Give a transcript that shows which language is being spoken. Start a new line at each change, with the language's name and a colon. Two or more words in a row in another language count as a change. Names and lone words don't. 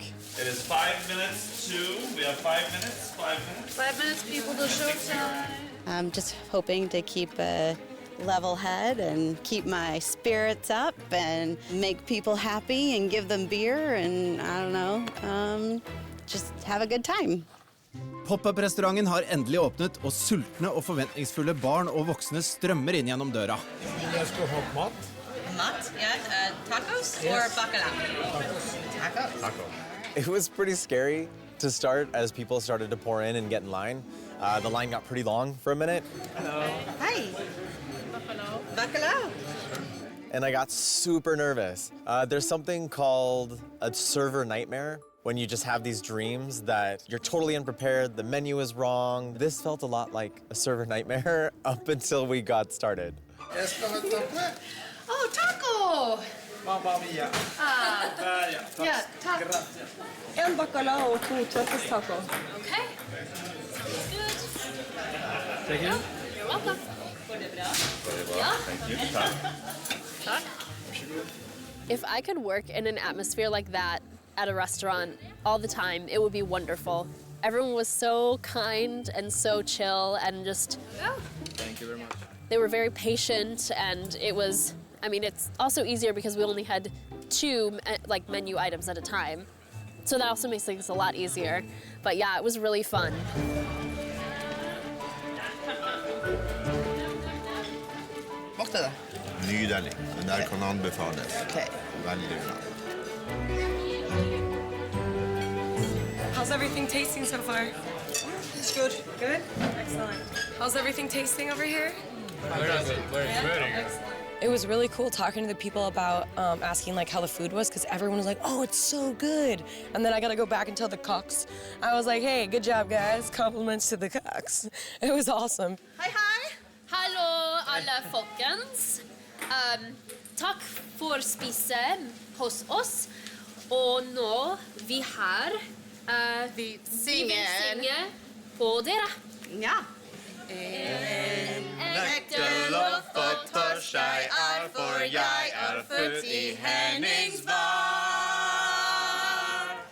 English: It is 5 minutes to. We have 5 minutes. 5 minutes. 5 minutes, people, to showtime. I'm just hoping to keep a level head and keep my spirits up and make people happy and give them beer and I don't know, just have a good time.
Norwegian: Pop-up-restauranten har endelig åpnet, og sultne og forventningsfulle barn og voksne strømmer inn gjennom døra. Jeg skal ha mat. Mat?
English: Yeah, tacos or bacalao? Taco. It was pretty scary to start as people started to pour in and get in line. The line got pretty long for a minute. Hello. Hi. Bacalao. And I got super nervous. There's something called a server nightmare, when you just have these dreams that you're totally unprepared, the menu is wrong. This felt a lot like a server nightmare up until we got started. Oh, taco!
Italian: Mamma mia.
English: Yeah, taco.
Swedish: En bacalao och 2 tacos.
English: Okay. Good. Thank you. You're welcome. Thank you. Tack. If I could work in an atmosphere like that at a restaurant all the time, it would be wonderful. Everyone was so kind and so chill and just... Thank you very much. They were very patient, and it was, I mean, it's also easier because we only had 2 like menu items at a time. So that also makes things a lot easier. But yeah, it was really fun.
Norwegian: Smakte det? Nydelig. Den der kan anbefales. Okay. Veldig bra.
English: How's everything tasting so far? It's good. Good? Excellent. How's everything tasting over here? It was really cool talking to the people about asking like how the food was, because everyone was like, oh, it's so good. And then I got to go back and tell the cooks. I was like, hey, good job, guys. Compliments to the cooks. It was awesome.
Norwegian: Hei, hei! Hallo alle folkens. Takk for spise hos oss. Og nå vi her Vi vil synger. synge på dere. Ja. Ekte lov for tors jeg er, for jeg er født i Hennings var.